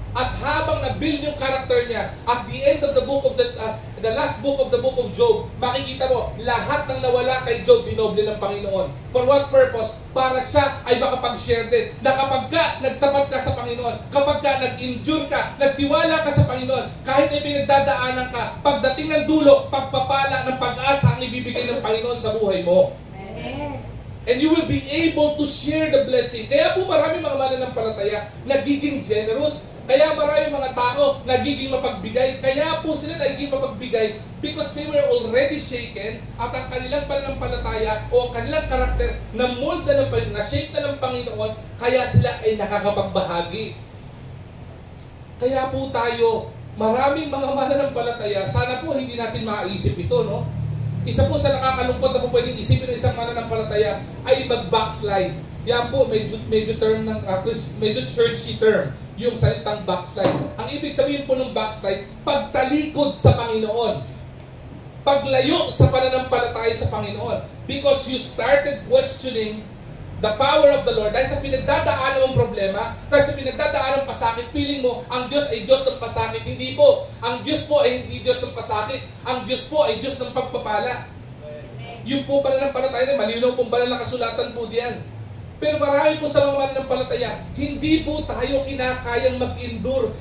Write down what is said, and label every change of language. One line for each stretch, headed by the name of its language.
Filipino: At habang na-build yung character niya,
English: at the end of the book of the last book of the book of Job,
Filipino: makikita mo, lahat ng nawala kay Job, dinoble ng Panginoon.
English: For what purpose?
Filipino: Para siya ay makapag-share din. Na kapag ka nagtapat ka sa Panginoon, kapag ka nag-endure ka, nagtiwala ka sa Panginoon, kahit may pinagdadaanan ka, pagdating ng dulo, pagpapala ng pag-asa ang ibibigay ng Panginoon sa buhay mo.
English: And you will be able to share the blessing.
Filipino: Kaya po marami mga mananampalataya nagiging generous. Kaya marami mga tao nagiging mapagbigay. Kaya po sila nagiging mapagbigay
English: because they were already shaken
Filipino: at ang kanilang pananampalataya o ang kanilang karakter na mold na ng Panginoon, na shape na ng Panginoon, kaya sila ay nakakapagbahagi. Kaya po tayo, maraming mga mananampalataya, sana po hindi natin maisip ito, no? Isa po sa nakakalungkot na po pwedeng isipin ng isang mananampalataya ay mag-backslide. Yan po, medyo term ng, medyo churchy term, yung salitang backslide. Ang ibig sabihin po ng backslide, pagtalikod sa Panginoon. Paglayo sa pananampalataya sa Panginoon.
English: Because you started questioning the power of the Lord.
Filipino: Dahil sa pinagdadaanan mong problema, dahil sa pinagdadaanan ng pasakit, feeling mo, ang Diyos ay Diyos ng pasakit. Hindi po. Ang Diyos po ay hindi Diyos ng pasakit. Ang Diyos po ay Diyos ng pagpapala. Yung po pananampalataya, malinaw pong banal na kasulatan po diyan. Pero marami po sa mga mananampalataya, hindi po tayo kinakayang mag-endure.